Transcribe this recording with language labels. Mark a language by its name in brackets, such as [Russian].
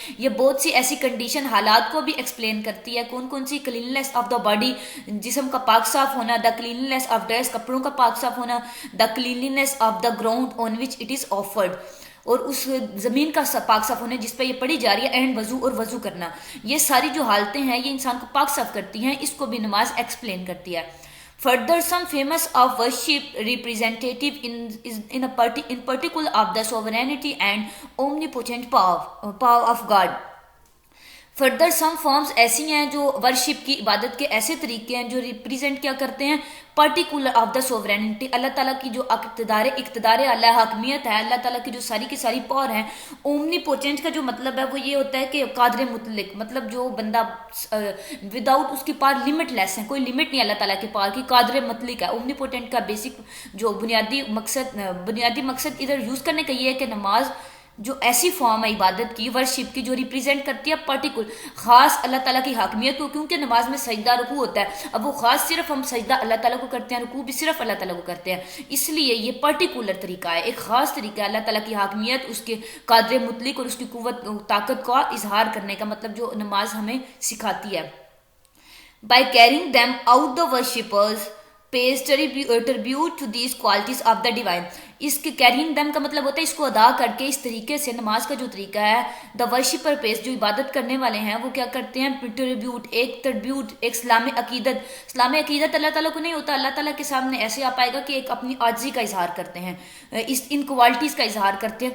[Urdu] یہ بہت سی ایسی کنڈیشن حالات کو بھی ایکسپلین کرتی ہے۔ کون کون سی؟ [English] cleanliness of the body، [Urdu] جسم کا پاک صاف ہونا، [English] the cleanliness of dress، [Urdu] کپڑوں کا پاک صاف ہونا، [English] the cleanliness of the ground on which it is offered، [Urdu] اور اس زمین کا پاک صاف ہونا جس پہ یہ پڑھی جا رہی ہے، اینڈ وضو اور وضو کرنا۔ یہ ساری جو حالتیں ہیں یہ انسان کو پاک صاف کرتی ہیں، اس کو بھی نماز ایکسپلین کرتی ہے۔ [English] Further, some famous of worship representative in particular of the sovereignty and omnipotent power of God. [Urdu] Further some forms ایسی ہیں جو ورشپ کی عبادت کے ایسے طریقے ہیں جو ریپریزنٹ کیا کرتے ہیں پرٹیکولر آف دا سوورینٹی، اللہ تعالیٰ کی جو اقتدار اعلیٰ حاکمیت ہے، اللہ تعالیٰ کی جو ساری کی ساری پاور ہیں. اومنی پوٹینٹ کا جو مطلب ہے وہ یہ ہوتا ہے کہ قادر مطلق، مطلب جو بندہ وداؤٹ اس کی پاور لمٹ لیس ہے، کوئی لمٹ نہیں اللہ تعالیٰ کی پاور کی، قادر مطلق ہے. اومنی پوٹینٹ کا بیسک جو بنیادی مقصد ادھر یوز کرنے کا یہ ہے کہ نماز جو ایسی فارم ہے عبادت کی، ورشپ کی، جو ریپریزنٹ کرتی ہے پرٹیکولر خاص اللہ تعالیٰ کی حاکمیت کو، کیونکہ نماز میں سجدہ رکوع ہوتا ہے. اب وہ خاص صرف ہم سجدہ اللہ تعالیٰ کو کرتے ہیں، رکوع بھی صرف اللہ تعالیٰ کو کرتے ہیں، اس لیے یہ پرٹیکولر طریقہ ہے، ایک خاص طریقہ ہے اللہ تعالیٰ کی حاکمیت، اس کے قادر مطلق اور اس کی قوت طاقت کا اظہار کرنے کا، مطلب جو نماز ہمیں سکھاتی ہے. [English] By carrying them out, the worshippers pays tribute to these qualities of the divine. [Urdu] اس کے کیرینگ دم کا مطلب ہوتا ہے اس کو ادا کر کے، اس طریقے سے نماز کا جو طریقہ ہے، دا ورشپر پیس جو عبادت کرنے والے ہیں وہ کیا کرتے ہیں، ٹربیوٹ ایک اسلامی عقیدت اللہ تعالیٰ کو نہیں ہوتا، اللہ تعالیٰ کے سامنے ایسے آ پائے گا کہ ایک اپنی عاجزی کا اظہار کرتے ہیں، ان کوالٹیز کا اظہار کرتے ہیں.